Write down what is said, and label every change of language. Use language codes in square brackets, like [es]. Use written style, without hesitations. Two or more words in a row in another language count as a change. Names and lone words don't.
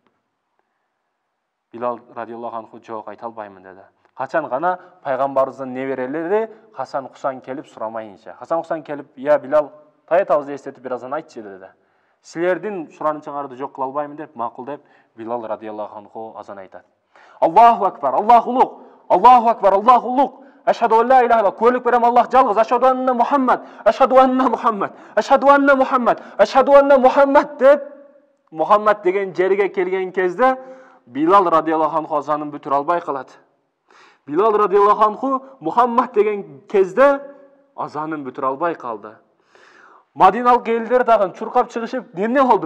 [ky] Билал [ar] رضي الله عنه [ky] "Жок, айта албаймын" деди. Качан гана пайгамбарыбыздын неберелери Хасан Хусан келип сурамайынча. Хасан Хусан келип, "Я Билал, таятабызды эстетип бир азан айтчы" деди. "Силердин суранычыңарды жок кыла албаймын" деп, макул деп, Билал [ar] رضي الله عنه [ky] азан айтат. [ar] "الله أكبر, [ky] Аллаху улук, [ar] الله أكبر, [ky] Аллаху улук. [ar] أشهد أن لا إله إلا الله. [ky] Куәлік берем Аллах жалгыз. [ar] أشهد أن محمد. أشهد أن محمد أشهد أن محمد. أشهد أن محمد" [ky] деп, Мухаммад деген жерге келген кезде Билал [ar] رضي الله عنه [ky] азанын бүтүрө албай калат. Билал [ar] رضي الله عنه [ky] Мухаммад деген кезде азанын бүтүрө албай калды. Мадиналык элдер дагы чуркап чыгышып, "Эмне болду?